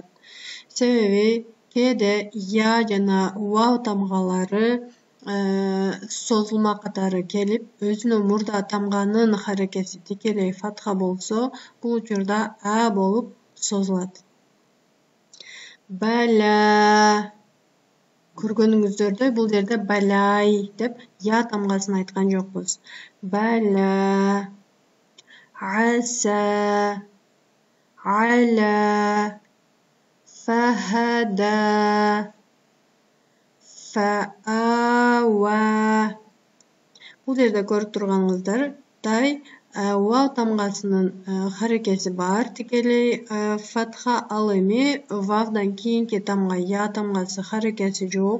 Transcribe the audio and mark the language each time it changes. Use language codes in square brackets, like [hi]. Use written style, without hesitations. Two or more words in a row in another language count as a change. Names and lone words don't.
[ky] Себеби кээде я жана вау тамгалары созулма катары келип, өзүнөн мурда тамганын харекети тикелей фатха болсо, бул учурда а болуп созулат. [ar] Бәлә. [ky] Көргөнүңүздөрдөй бул жерде бәләй деп я тамгасын айткан жокпуз. [ar] بلى. عسى. على. فهدى. Фаава. [ky] Бул жерде көрүп турганыңыздардай вау тамгасынын харекети бар, тикелей фатха, ал эми вавдан кийинки тамга я тамгасы харекети жок.